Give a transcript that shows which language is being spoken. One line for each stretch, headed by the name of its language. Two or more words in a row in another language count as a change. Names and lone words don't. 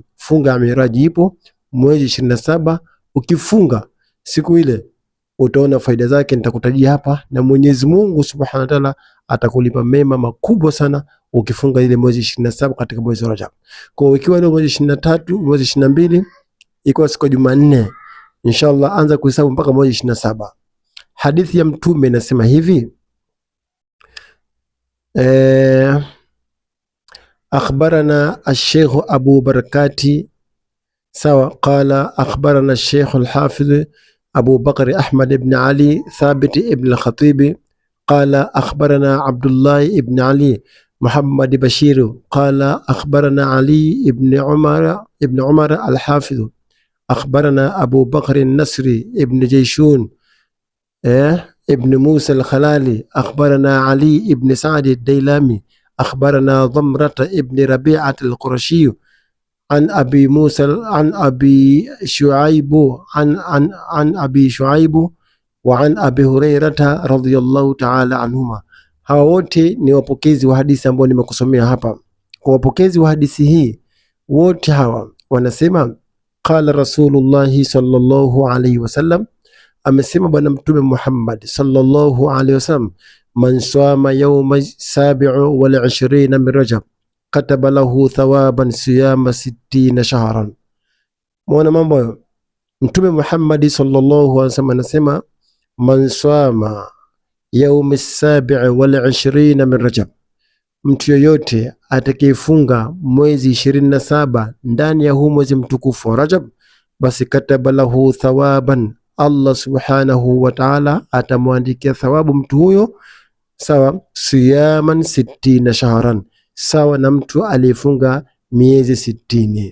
Swahili: Funga ya Miraji ipo mwezi 27. Ukifunga siku ile utaona faida zake, nitakutajia hapa, na Mwenyezi Mungu
Arabic: سبحانه وتعالى
Swahili: atakulipa mema makubwa sana ukifunga ile mwezi 27 katika mwezi wa Rajab. Kwa ikiwa leo mwezi 23, mwezi 22 iko siku ya Jumanne, inshallah anza kuhesabu mpaka mwezi 27. Hadithi ya mtume inasema hivi:
Arabic: أخبرنا الشيخ أبو بركات sawa، قال أخبرنا الشيخ الحافظ أبو بكر أحمد ابن علي ثابت ابن الخطيب قال أخبرنا عبد الله ابن علي محمد بشير قال أخبرنا علي ابن عمر الحافظ أخبرنا أبو بكر النصري ابن جيشون ابن موسى الخلالي أخبرنا علي ابن سعد الديلامي أخبرنا ضمرة ابن ربيعة القرشي عن أبي موسى عن أبي شعيب عن أبي شعيب وعن أبي هريرة رضي الله تعالى عنهما.
Swahili: Hawa wote ni wapokezi wa hadithi ambao nimekusomea hapa. Kwa wapokezi wa hadithi hii wote hawa wanasema
Arabic: قال رسول الله صلى الله عليه وسلم,
Swahili: amesema bwana Mtume Muhammad
Arabic: صلى الله عليه وسلم, من صام يوم سابع والعشرين من رجب كتب له ثواب صيام ستين شهرا.
Swahili: Muona mambo. Mtume Muhammad
Arabic: صلى الله عليه وسلم
Swahili: anasema
Arabic: من صام يوم سابع والعشرين من رجب,
Swahili: mtu yoyote atakayefunga mwezi 27 ndani ya huu mwezi mtukufu wa Rajab, basi
Arabic: كتب له ثوابا,
Swahili: Allah
Arabic: سبحانه وتعالى
Swahili: atamwandikia thawabu mtu huyo, sawa
Arabic: صيام ستين شهرا,
Swahili: sawa na mtu aliyefunga miezi 60.